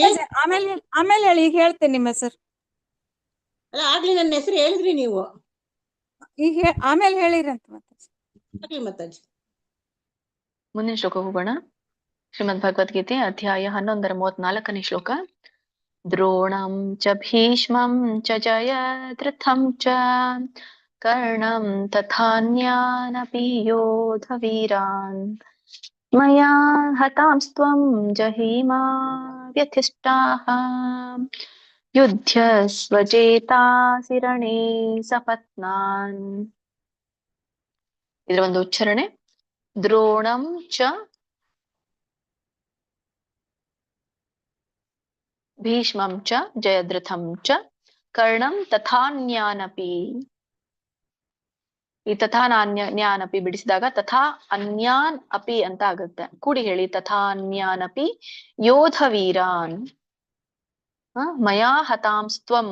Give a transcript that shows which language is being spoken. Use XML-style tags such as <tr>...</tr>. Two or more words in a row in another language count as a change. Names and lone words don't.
<kn>ಮಾತಾಜಿ. ಆಮೇಲೆ ಹೇಳಿ, ಈಗ ಹೇಳ್ತೇನೆ ನಿಮ್ಮ ಹೆಸರು. ಅಲ್ಲ ಆಗ್ಲಿ ನನ್ನ ಹೆಸರು ಹೇಳಿದ್ರಿ ನೀವು. ಈಗ ಆಮೇಲೆ ಹೇಳಿರಂತ ಮಾತಾಜಿ. ಆಗ್ಲಿ ಮಾತಾಜಿ. ಮುಂದಿನ ಶ್ಲೋಕ ಹೋಗೋಣ. ಶ್ರೀಮದ್ ಭಗವದ್ಗೀತೆ ಅಧ್ಯಾಯ 11 ಶ್ಲೋಕ.</kn> <sa>ದ್ರೋಣಂ ಚ ಭೀಷ್ಮಂ ಚ ಜಯದ್ರಥಂ ಚ ಕರ್ಣಂ ತಥಾನ್ಯಾನಪಿ ಯೋಧ ವೀರಾನ್ ಮಯಾ ಹತಾಂಸ್ತ್ವಂ ಜಹಿಮಾ ವ್ಯಥಿಷ್ಟಾಃ ಯುಧ್ಯಸ್ವ ಚೇತಾಸಿ ರಣೇ ಸಪತ್ನಾನ್.</sa> <kn>ಇದರ ಒಂದು ಉಚ್ಚಾರಣೆ.</kn> <sa>ದ್ರೋಣಂ ಚ ಭೀಷ್ಮಂ ಚ ಜಯದ್ರಥಂ ಚ ಕರ್ಣಂ ತಥಾನ್ಯಾನಪಿ.</sa> <kn>ಈ</kn> <sa>ತಥಾ ನ್ಯಾನಪಿ</sa> <kn>ಬಿಡಿಸಿದಾಗ</kn> <sa>ತಥಾ ಅನ್ಯಾನ್ ಅಪಿ</sa> <kn>ಅಂತ ಆಗುತ್ತೆ. ಕೂಡಿ ಹೇಳಿ,</kn> <sa>ತಥಾ ಅನ್ಯಾನಪಿ ಯೋಧ ವೀರಾನ್ ಮಯಾ ಹತಾಂಸ್ತ್ವಂ.</sa>